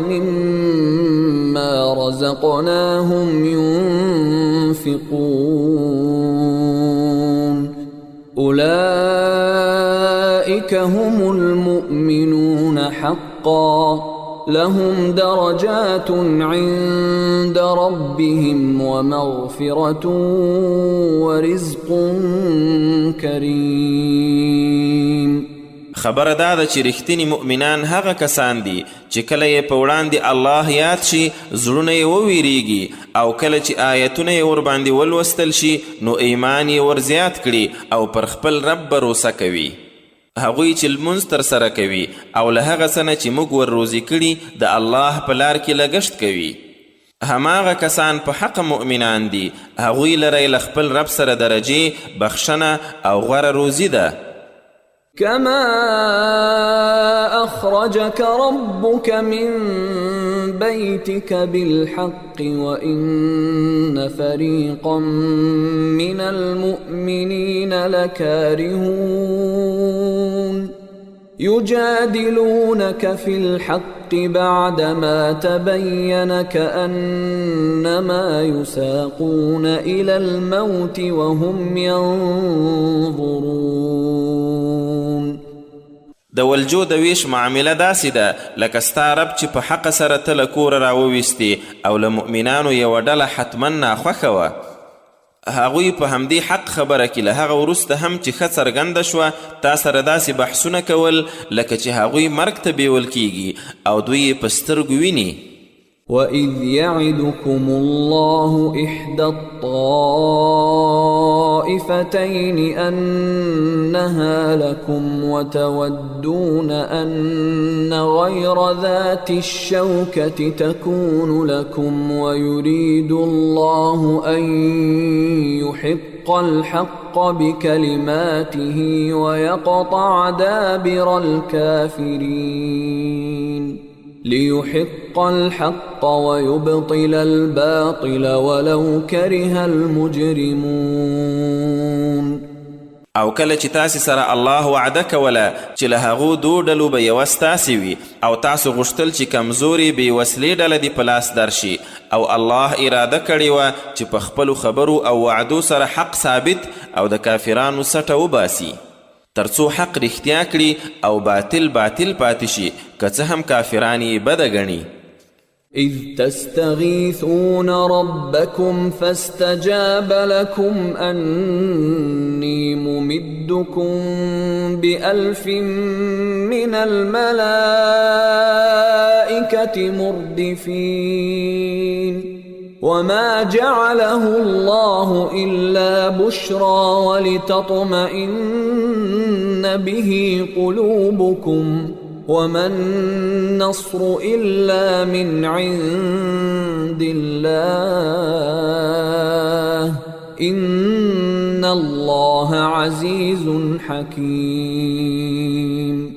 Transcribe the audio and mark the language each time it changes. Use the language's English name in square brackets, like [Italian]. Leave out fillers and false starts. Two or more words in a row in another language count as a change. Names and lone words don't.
[Arabic] ومما رزقناهم ينفقون أولئك هم المؤمنون حقا لهم درجات عند ربهم ومغفرة ورزق كريم [Pashto] خبره دا ده چې رښتینی مؤمنان هغه کسان دي چې کله یې په وړاندې الله یاد شي زړونه یې وویریږي او کله چې آیتونه یې ورباندې ولوستل شي نو ایمان یې ورزیات کړي او پر خپل رب بروسه کوي هغوی چې لمونځ ترسره کوي او له هغه څه نه چې موږ ورروزي کړي د الله په لار کې لګښت کوي هماغه کسان په حق مؤمنان دي هغوی لره له خپل رب سره درجې بخښنه او غوره روزي ده [Arabic] كما أخرجك ربك من بيتك بالحق وإن فريقا من المؤمنين لكارهون يجادلونك في الحق بعدما تبين كأنما يساقون إلى الموت وهم ينظرون [Pashto] د ولجو د ویش معامله داسې ده لکه ستا رب چې په حق سره ته له کوره راوویستې او له مؤمنانو یوه ډله حتما ناخوښه وه هغوی په همدې حق خبره کې له هغه وروسته هم چې ښه څرګنده شوه تا سره داسې بحثونه کول لکه چې هغوی مرګ ته بیول کیږي او دوی یې په سترګو ویني [Arabic] وَإِذْ يَعِدُكُمُ اللَّهُ إِحْدَى الطَّائِفَتَيْنِ أَنَّهَا لَكُمْ وَتَوَدُّونَ أَنَّ غَيْرَ ذَاتِ الشَّوْكَةِ تَكُونُ لَكُمْ وَيُرِيدُ اللَّهُ أَن يُحِقَّ الْحَقَّ بِكَلِمَاتِهِ وَيَقْطَعَ دَابِرَ الْكَافِرِينَ ليحق الحق ويبطل الباطل ولو كره المجرمون [Pashto] او کله چې تاسې سره الله وعده کوله چې له هغو 2 ډلو به یوه ستاسې وي او تاسو غوښتل چې کمزورې بې وسلې ډله دې په لاس درشي او الله اراده کړې وه چې په خپلو خبرو او وعدو سره حق ثابت او د کافرانو سټه وباسي ترڅو حق رښتیا کړي او باطل پاتې شي که څه هم کافران یې بده ګڼي [Arabic] إذ تستغيثون ربكم فاستجاب لكم أني ممدكم ب1000 من الملائكة مردفين وما جعله الله إلا بشرى ولتطمئن به قلوبكم وما النصر إلا من عند الله إن الله عزيز حكيم